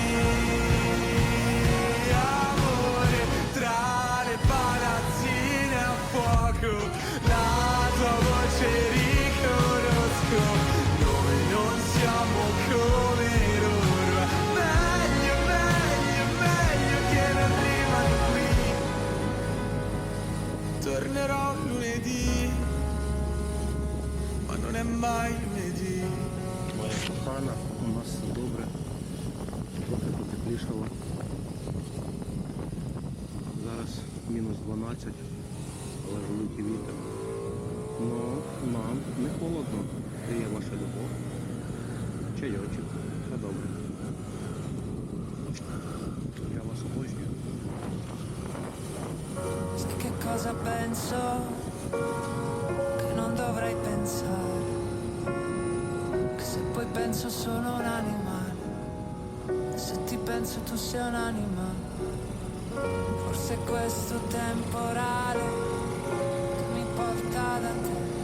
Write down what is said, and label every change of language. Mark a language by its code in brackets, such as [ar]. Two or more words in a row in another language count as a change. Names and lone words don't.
[it] Amore tra le palazzine a fuoco, la tua voce riconosco, noi non siamo come loro. È meglio, meglio, meglio che non rimani qui. Tornerò lunedì, ma non è mai lunedì. [uk] Моя кохана, у нас все добре, трохи потеплішало. Зараз мінус 12, але великий вітер. Но нам не холодно, є ваша любов, чайочок, все добре. Я вас обожнюю. [it] Sai che cosa penso? Che non dovrei pensare. Che se poi penso sono un animale. E se ti penso tu sei un animale. Forse questo temporale che mi porta da te.